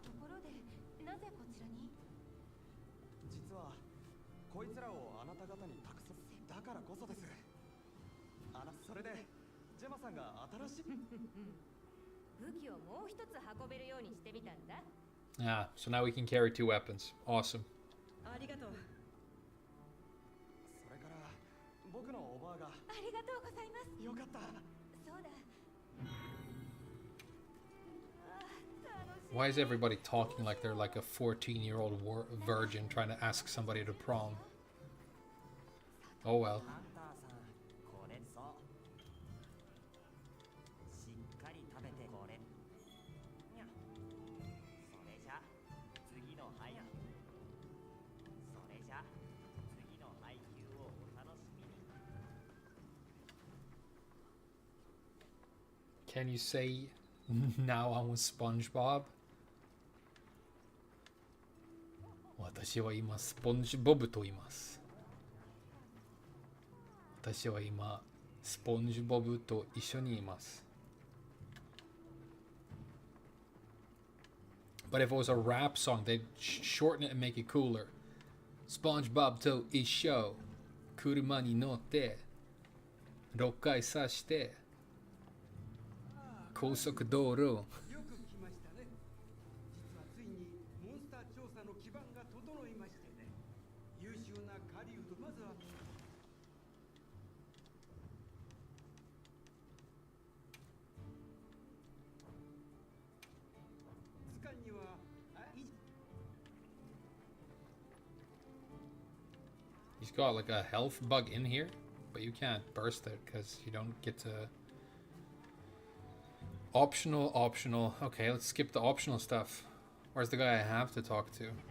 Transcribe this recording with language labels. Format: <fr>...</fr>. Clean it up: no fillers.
<ja>ところでなぜこちらに？実はこいつらをあなた方に託すだからこそです。それでジェマさんが新しい武器をもう一つ運べるようにしてみたんだ。</ja> <en>Ah, so now we can carry 2 weapons. Awesome.</en> <ja>ありがとう。それから僕のおばあがありがとうございます。よかった。そうだ。</ja> <en>Why is everybody talking like they're like a 14-year-old virgin trying to ask somebody to prom? Oh well.</en> <ja>ハンターさん、これそうしっかり食べてこれにゃそれじゃ次の配それじゃ次の配給をお楽しみに。</ja> <en>Can you say now I'm with SpongeBob?</en> <ja>私は今スポンジボブと言います。私は今スポンジボブと一緒にいます。</ja> <en>But if it was a rap song, they'd shorten it and make it cooler.</en> <ja>SpongeBob と一緒、車に乗って6回刺して高速道路。よく来ましたね。実はついにモンスター調査の基盤が整いましてね。優秀な狩人、まずは図鑑にはあい</ja> <en>He's got like a health bug in here, but you can't burst it because you don't get to. Optional. Okay, let's skip the optional stuff. Where's the guy I have to talk to?</en>